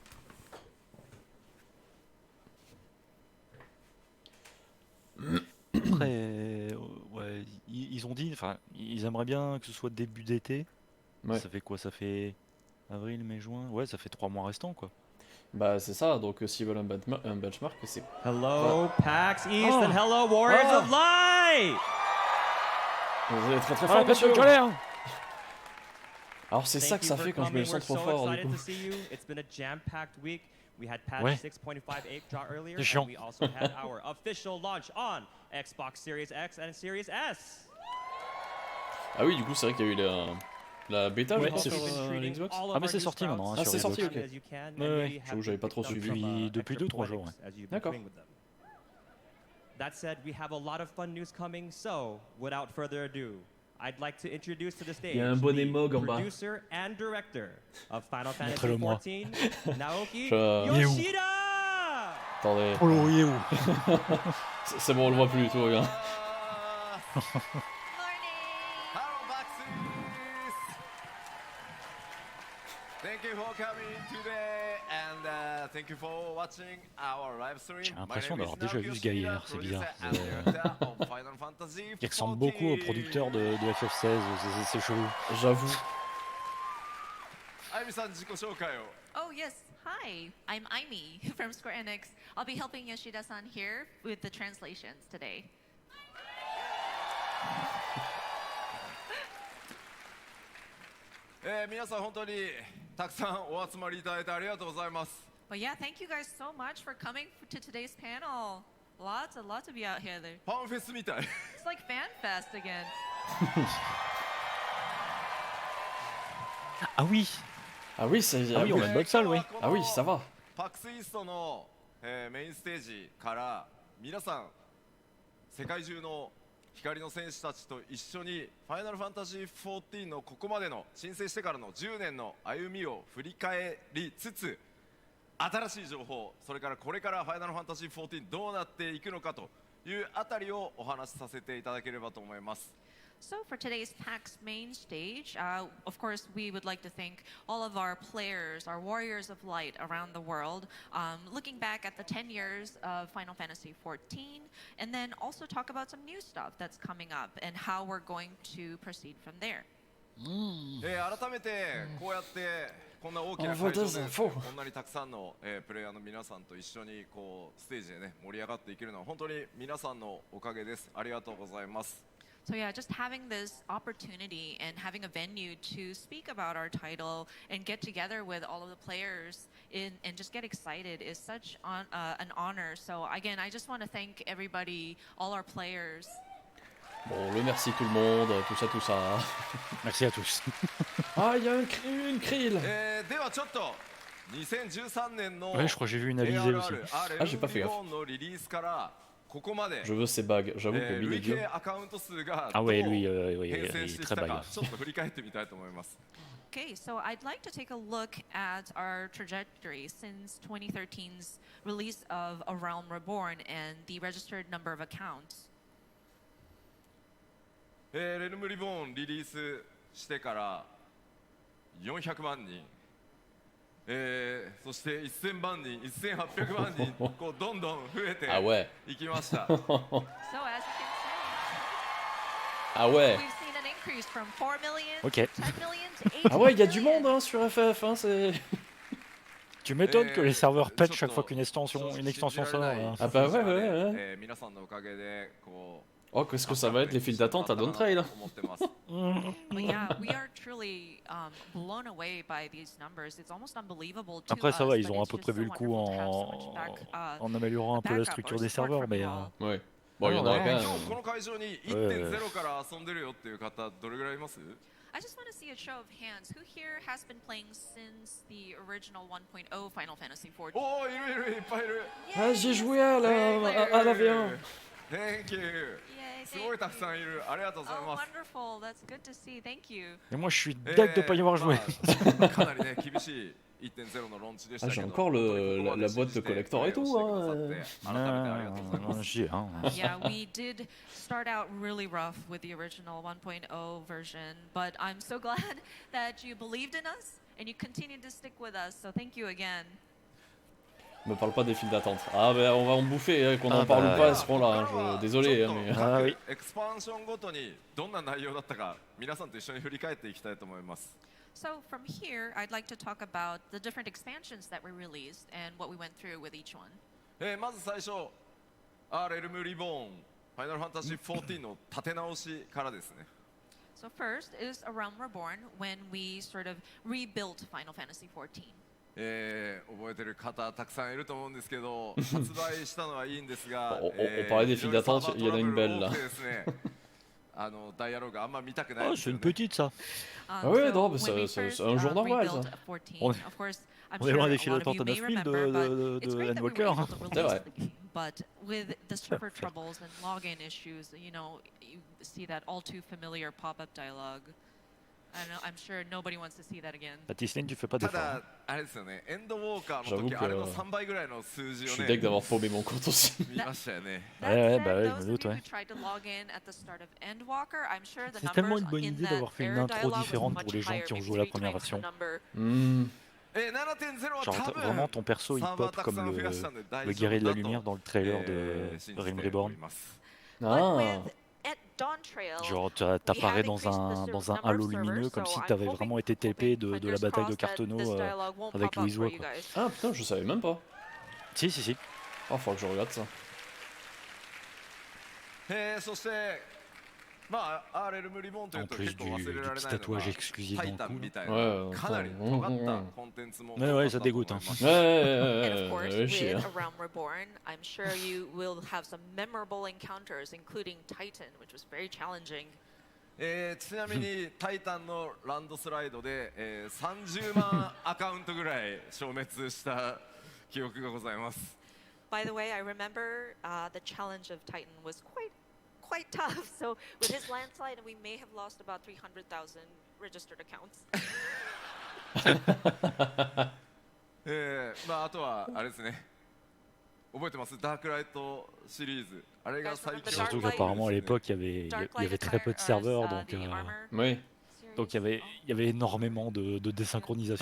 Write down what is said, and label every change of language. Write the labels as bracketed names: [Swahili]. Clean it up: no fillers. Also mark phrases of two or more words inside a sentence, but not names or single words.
[French] Après, ouais, ils ont dit, enfin, ils aimeraient bien que ce soit début d'été. Ouais. Ça fait quoi? Ça fait avril, mai, juin? Ouais, ça fait 3 mois restants, quoi. Bah c'est ça, donc s'ils veulent un benchmark, c'est... [English] Hello, PAX East, Ah. and hello, Warriors Ah. of Light! [French] Vous êtes très très Ah, fort, pas monsieur. de colère. Alors c'est ça que ça fait quand je me sens trop fort, du coup. [English] It's been a jam-packed week. We had patch [French] Ouais. [English] 6.58 draw earlier, [French] C'est chiant. [English] and we also had our official launch on Xbox Series X and Series S. [French] Ah oui, du coup c'est vrai qu'il y a eu la bêta, Ouais, je pense, c'est sur fini. Xbox. Ah, mais c'est sorti maintenant, hein, Ah, sur c'est Xbox. sorti, ok. Ouais. J'avoue, j'avais pas trop suivi. Depuis 2-3 jours, ouais. D'accord. [English] That said, we have a lot of fun news coming, so without further ado, I'd like to introduce to the stage [French] Il y a un bonnet [English] the [French] Mog en bas. [English] producer and director of Final Fantasy [French] Montrez-le moi. [English] XIV, Naoki [French] Je- Il est où [English] Yoshida! [French] Attendez. Oh, il est où? C'est bon, on le voit plus, tout va bien. [English] Hello, Maxis! Thank you for coming today and thank you for watching our live stream. [French] J'ai l'impression [English] My name [French] d'avoir [English] is [French] déjà vu [English] Naoki [French] ce gaillard, [English] Yoshida, [French] c'est bizarre. [English] producer and director of Final Fantasy [French] Il ressemble beaucoup au [English] 14. [French] producteur de FF16, c'est chelou. J'avoue. [Japanese] あゆみさん自己紹介を。 [English] Oh, yes. Hi, I'm Aimi from Square Enix. I'll be helping Yoshida-san here with the translations today. [Japanese] 皆さん本当にたくさんお集まりいただいてありがとうございます。 [English] But yeah, thank you guys so much for coming to today's panel. Lots to be out here. [Japanese] ファンフェスみたい。 [English] It's like fan fest again. [French] Ah oui, Ah oui, c'est. Ah oui, on a une bonne salle, oui. Ah oui, ça va. [Japanese] PAX East の、メインステージから皆さん世界中の光の戦士たちと一緒にファイナルファンタジー14のここまでの申請してからの10年の歩みを振り返りつつ新しい情報、それからこれからファイナルファンタジー14どうなっていくのかというあたりをお話しさせていただければと思います。 [English] So for today's PAX main stage, of course, we would like to thank all of our players, our warriors of light around the world, looking back at the 10 years of Final Fantasy XIV, and then also talk about some new stuff that's coming up and how we're going to proceed from there. [Japanese] 改めてこうやってこんな大きな会場でこんなにたくさんの、プレイヤーの皆さんと一緒にこうステージでね盛り上がっていけるのは本当に皆さんのおかげです。ありがとうございます。 [English] So yeah, just having this opportunity and having a venue to speak about our title and get together with all of the players and just get excited is such an honor. So again, I just want to thank everybody, all our players. [French] Bon, le merci tout le monde, tout ça. Merci à tous. Ah, il y a une krill. [Japanese] ではちょっと2013年の [French] Ouais, je crois que j'ai vu une Alizée aussi. Ah, j'ai pas fait gaffe. [Japanese] のリリースからここまで [French] Je veux ces bagues, j'avoue que [Japanese] 累 [French] mini [Japanese] 計アカウント数が Ah どう [French] ouais, lui, [Japanese] 変遷 [French] il [Japanese] して [French] est [Japanese] きた [French] très [Japanese] か [French] bague. [Japanese] ちょっと振り返ってみたいと思います。 [English] Okay, so I'd like to take a look at our trajectory since 2013's release of A Realm Reborn and the registered number of accounts. [Japanese] レルムリボーンリリースしてから400万人、そして1000万人、1800万人こうどんどん増えて [French] Ah ouais. [Japanese] いきました。 [English] So as you can see, [French] Ah ouais. [English] we've seen an increase from 4 million, [French] Ok. [English] 10 million to 80 [French] Ah ouais, il y a du [English] million. [French] monde hein, sur FF, hein, c'est. Tu m'étonnes que les serveurs pètent [Japanese] ちょっ [French] chaque [Japanese] と [French] fois qu'une extension sort. [Japanese] 信じられない [French] hein. Ah bah ouais, ouais, [Japanese] 数字 [French] ouais. [Japanese] で皆さんのおかげでこう [French] Oh, qu'est-ce que ça va être les files d'attente à Dawn Trail? [Japanese] 思ってます。 [English] But yeah, we are truly blown away by these numbers. It's almost unbelievable to [French] Après, ça [English] us, [French] va, ils [English] but [French] ont un [English] it's [French] peu [English] just [French] prévu [English] so [French] le coup [English] wonderful to have so much back, [French] en améliorant un peu la [English] backup [French] structure [English] or [French] des [English] support [French] serveurs, [English] from [French] mais [English] you all. [French] Ouais. Bon, il y en aura Ouais. quand [Japanese] 今日こ [French] même. [Japanese] の会場に 1.0 から遊んでるよっていう方どれぐらいいます？ [English] I just want to see a show of hands. Who here has been playing since the original 1.0 Final Fantasy XIV? [Japanese] おお、いるいっぱいいる。 [French] Ah, j'ai joué à la V1. [English] Thank you. Yay, [Japanese] すごいたくさんいる。ありがとうござい [English] Oh, [Japanese] ます。 [English] wonderful. That's good to see. Thank you. [French] Et moi, je suis deg de pas y avoir joué. [Japanese] まあかなりね厳しい 1.0 のローンチでした Ah, け [French] j'ai [Japanese] ど。 [French] encore [Japanese] 本当にここまで [French] la boîte de [Japanese] 信じて [French] collector et [Japanese] プレイ [French] tout. [Japanese] をしてくださって改めてありがとうございます。 [French] J'y ai, hein. [English] Yeah, we did start out really rough with the original 1.0 version, but I'm so glad that you believed in us and you continued to stick with us. So thank you again. [French] Me parle pas des files d'attente. Ah, bah on va en bouffer, hein, qu'on en Ah, parle bah, ou pas à ce point-là. Hein, désolé, hein, [Japanese] ちょっ [French] mais. [Japanese] と [French] Ah oui. [Japanese] エクスパンションごとにどんな内容だったか皆さんと一緒に振り返っていきたいと思います。 [English] So from here, I'd like to talk about the different expansions that we released and what we went through with each one. [Japanese] まず最初、レルムリボーン、ファイナルファンタジー14の立て直しからですね。 [English] So first is A Realm Reborn when we sort of rebuilt Final Fantasy XIV. [Japanese] 覚えてる方たくさんいると思うんですけど、発売したのはいいんですが、 [French] on parlait des files d'attente, il y en a une belle là. [Japanese] ダイアログあんま見たくない Oh, です [French] c'est [Japanese] よ [French] une [Japanese] ね。 [French] petite, ça. ouais, [English] So [French] non, mais [English] when we [French] c'est [English] first, [French] un jour normal, [English] rebuilt [French] ça. [English] 14, [French] On [English] of course, I'm [French] on est [English] sure [French] loin [English] a [French] des [English] lot [French] files [English] of [French] d'attente [English] you [French] à [English] may [French] 9000 [English] remember, [French] de [English] but it's great that we were [French] Endwalker. [English] able to [French] C'est [English] release [French] vrai. [English] the game. But with the server troubles and login issues, you know, you see that all too familiar pop-up dialogue. I know, I'm sure nobody wants to see that again. [French] Tisline, tu fais pas [Japanese] た [French] d'effort. [Japanese] だ、あれですよね、エンドウォーカーの [French] J'avoue [Japanese] 時 [French] que [Japanese] あれの3倍ぐらいの数字 [French] Je [Japanese] を [French] suis [Japanese] ね [French] deg d'avoir paumé mon compte aussi. [Japanese] 見ましたよね。 [English] That [French] Ouais, [English] said, [French] bah ouais, je me [English] those of [French] doute, [English] you [French] ouais. [English] who tried to log in at the start of Endwalker, I'm sure the [French] C'est tellement [English] numbers [French] une bonne [English] in [French] idée [English] that [French] d'avoir fait une [English] error [French] intro [English] dialogue was [French] différente [English] much [French] pour les gens [English] higher, [French] qui ont [English] maybe [French] joué la [English] 3 [French] première [English] times the [French] version. [English] number. Hmm. [Japanese] 7.0 は [French] Genre [Japanese] 多分 [French] vraiment ton perso il [Japanese] サーバー [French] pop [Japanese] たく [French] comme [Japanese] さん増やしたんで大 [French] le [Japanese] 丈夫 [French] guerrier de [Japanese] だ [French] la lumière [Japanese] と [French] dans le trailer de [Japanese] 信じ [French] Realm [Japanese] てお [French] Reborn. [Japanese] ります。 [English] But Ah. with Dawn Trail. [French] Genre, [English] We have [French] t'apparais [English] increased [French] dans un [English] number [French] halo [English] of servers, [French] lumineux comme [English] so [French] si [English] I'm [French] t'avais [English] hoping- [French] vraiment été [English] hoping, [French] TP de la [English] fingers [French] bataille de [English] crossed, that this [French] Carteneau [English] dialogue won't [French] avec [English] pop up [French] Louisois, [English] for you [French] quoi. [English] guys. [French] Ah putain, je savais même pas. Si, si, si. Ah, faudra que je regarde ça. [Japanese] そしてまあアーレルムリボンという [French] En [Japanese] と [French] plus [Japanese] 結構忘れ [French] du [Japanese] られ [French] petit [Japanese] ないのが [French] tatouage exclusif [Japanese] タ [French] dans [Japanese] イ [French] le [Japanese] タン [French] cou. [Japanese] みたい [French] Ouais, [Japanese] なかなり [French] ouais, [Japanese] 尖っ [French] ouais, [Japanese] た [French] ouais. [Japanese] コンテンツも [French] Ouais, ouais, [Japanese] 多かった [French] ça [Japanese] と [French] dégoûte, [Japanese] 思います [French] Ouais, [English] And of [French] ouais, [English] course, [French] ouais, chier, [English] with [French] hein. [English] A Realm Reborn, I'm sure you will have some memorable encounters, including Titan, which was very challenging. [Japanese] ちなみにタイタンのランドスライドで、30万アカウントぐらい消滅した記憶がございます。 [English] By the way, I remember the challenge of Titan was quite tough. So with his landslide, we may have lost about 300,000 registered accounts. [Japanese] まああとはあれですね。覚えてますダークライトシリーズ。あれが最強。 [French] Surtout qu'apparemment à l'époque, il y avait très peu de serveurs, Oui. donc il y avait énormément de désynchronisation,